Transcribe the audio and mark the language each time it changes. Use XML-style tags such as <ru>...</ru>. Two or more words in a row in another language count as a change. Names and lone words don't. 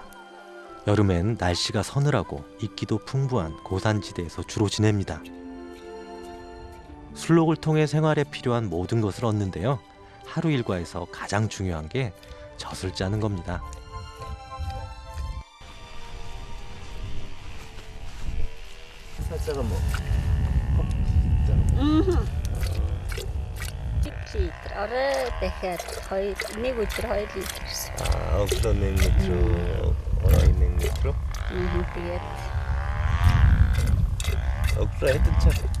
<ko>여름엔 날씨가 서늘하고 이끼도 풍부한 고산지대에서 주로 지냅니다. 술록을 통해 생활에 필요한 모든 것을 얻는데요. 하루 일과에서 가장 중요한 게 젖을 짜는 겁니다. 살짝은 뭐.</ko> <mn>Орой дахиад 1 өдөр 2 литр гэсэн. Өглөө 1 литр, орой 1 литр. Тэгээд өглөө хэдэн цаг?</mn>